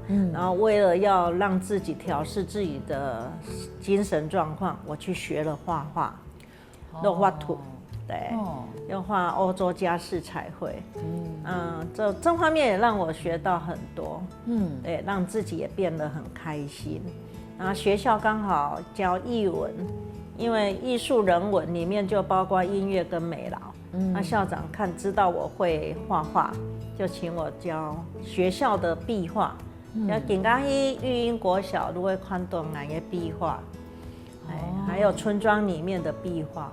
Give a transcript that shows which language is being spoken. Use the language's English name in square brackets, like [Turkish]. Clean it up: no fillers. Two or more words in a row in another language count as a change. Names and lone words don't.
[Chinese] 然後為了要讓自己調適自己的精神狀況，我去學了畫畫，畫圖。对，要畫歐洲家式彩繪，這方面也讓我學到很多，對，讓自己也變得很開心。然後學校剛好教藝文，因为艺术人文里面就包括音乐跟美劳。那校长知道我会画画，就请我教学校的壁画。要今家去育英国小都会看到俺的壁画，还有村庄里面的壁画。